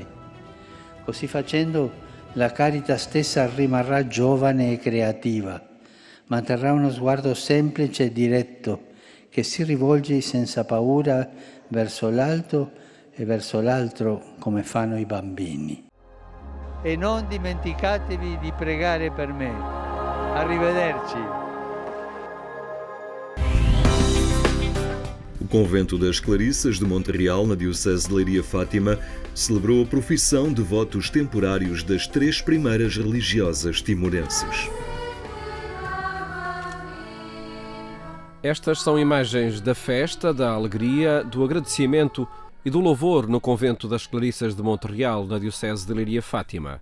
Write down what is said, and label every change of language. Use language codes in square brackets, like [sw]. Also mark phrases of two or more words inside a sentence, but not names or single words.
[it] Così facendo la Caritas stessa rimarrà giovane e creativa, manterrà uno sguardo semplice e diretto che si rivolge senza paura verso l'alto e verso l'altro come fanno i bambini. E non dimenticatevi di pregare per me. Arrivederci. [pt] O Convento das Clarissas de Montreal, na Diocese de Leiria-Fátima, celebrou a profissão de votos temporários das 3 primeiras religiosas timorenses. Estas são imagens da festa, da alegria, do agradecimento e do louvor no Convento das Clarissas de Montreal, na Diocese de Leiria-Fátima.